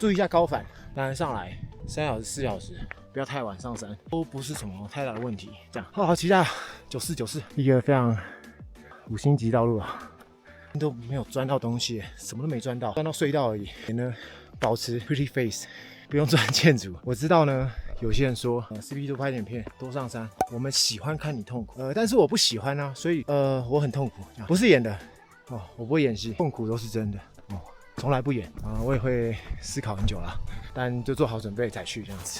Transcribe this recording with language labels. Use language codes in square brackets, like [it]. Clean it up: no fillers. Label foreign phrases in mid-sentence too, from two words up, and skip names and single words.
[zh] 注意一下高反，當然上來3小時4小時，不要太晚上山，都不是什麼太大的問題。這樣，好期待94，一個非常5星級道路啊，都沒有鑽到東西，什麼都沒鑽到，鑽到隧道而已。呢，保持 [en] pretty face， [zh] 不用鑽建築。我知道呢。有些人說，CP 多拍點片，多上山。我們喜歡看你痛苦，但是我不喜歡啊，所以我很痛苦，不是演的哦，我不會演戲，痛苦都是真的哦，從來不演啊，我也會思考很久啦，但就做好準備再去這樣子。